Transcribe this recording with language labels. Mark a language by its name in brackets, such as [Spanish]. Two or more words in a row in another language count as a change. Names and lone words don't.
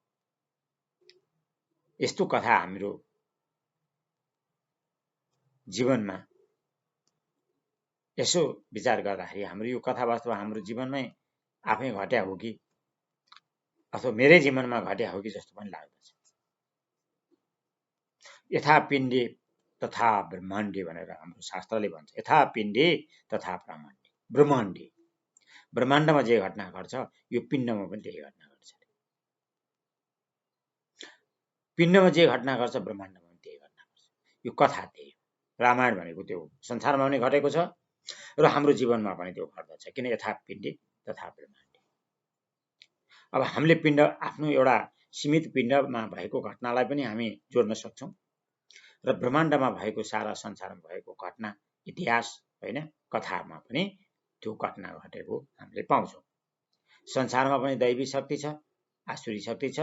[Nepali] यस्तो कथा हाम्रो जीवनमा यसो विचार गर्दाखेरि हाम्रो यो कथा वास्तव हाम्रो जीवनमै आफै घट्या हो कि अथवा मेरै जीवनमा घट्या हो कि जस्तो पनि लाग्दछ। [Sanskrit] यथा पिण्डे तथा ब्रह्माण्डे [Nepali] भनेर हाम्रो शास्त्रले भन्छ। [Sanskrit] यथा पिण्डे तथा ब्रह्माण्डे, [Nepali] ब्रह्माण्डमा जे घटना घट्छ यो पिण्डमा पनि त्यही घटना घट्छ। पिण्डमा जे घटना घट्छ ब्रह्माण्डमा पनि त्यही घटना घट्छ। यो कथा त्यही हो। रामायण भनेको त्यो संसारमा पनि घटेको छ र हाम्रो जीवनमा पनि त्यो घट्दछ। [Sanskrit] किन यथा पिण्डे तथा ब्रह्माण्डे। [Nepali] अब हामीले पिण्ड आफ्नो एउटा सीमित पिण्डमा भएको घटनालाई पनि हामी जोड्न सक्छौँ र ब्रह्माण्डमा भएको सारा संसारमा भएको घटना इतिहास होइन कथामा पनि त्यो घटना घटेको हामीले पाउँछौँ। संसारमा पनि दैवी शक्ति छ, आसुरी शक्ति छ।